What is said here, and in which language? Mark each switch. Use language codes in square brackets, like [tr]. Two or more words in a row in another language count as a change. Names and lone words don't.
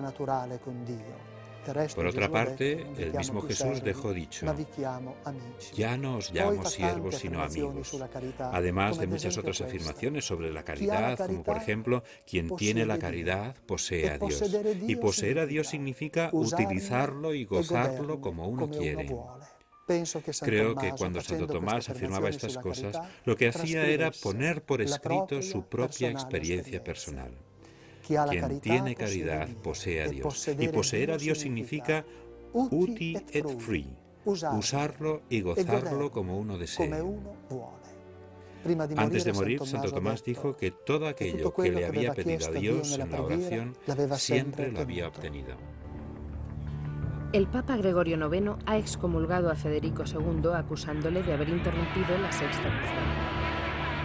[es] Por otra parte, el mismo Jesús dejó dicho: ya no os llamo siervos sino amigos, además de muchas otras afirmaciones sobre la caridad, como por ejemplo, quien tiene la caridad posee a Dios, y poseer a Dios significa utilizarlo y gozarlo como uno quiere. Creo que cuando Santo Tomás afirmaba estas cosas, lo que hacía era poner por escrito su propia experiencia personal. Quien tiene caridad posee a Dios, y poseer a Dios significa [la] uti et free, [es] usarlo y gozarlo como uno desee. Antes de morir, Santo Tomás dijo que todo aquello que le había pedido a Dios en la oración siempre lo había obtenido. El Papa Gregorio IX ha excomulgado a Federico II acusándole de haber interrumpido la sexta reforma.